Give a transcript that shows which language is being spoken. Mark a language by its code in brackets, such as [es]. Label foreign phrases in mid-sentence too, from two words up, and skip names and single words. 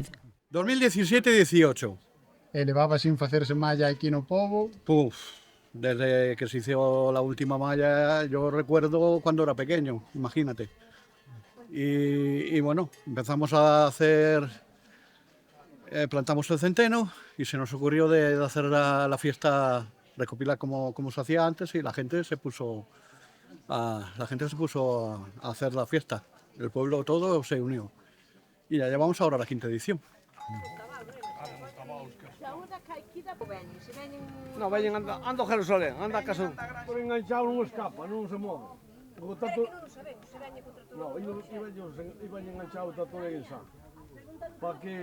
[gl] 2017-18. E levaba sin facerse malla aquí no pobo. [es] Desde que se hizo la última malla, yo recuerdo cuando era pequeño, imagínate. Y bueno, empezamos a hacer, plantamos el centeno y se nos ocurrió de hacer la fiesta, recopilar como se hacía antes y la gente se puso a hacer la fiesta. El pueblo todo se unió. Y ya llevamos ahora la 5ª edición. No, [gl] veñen, anda a Jerusalén, anda a casa. Por enganchado non escapa, non se move. [es] No, iban enganchado, está todo en esa. [gl] Para que...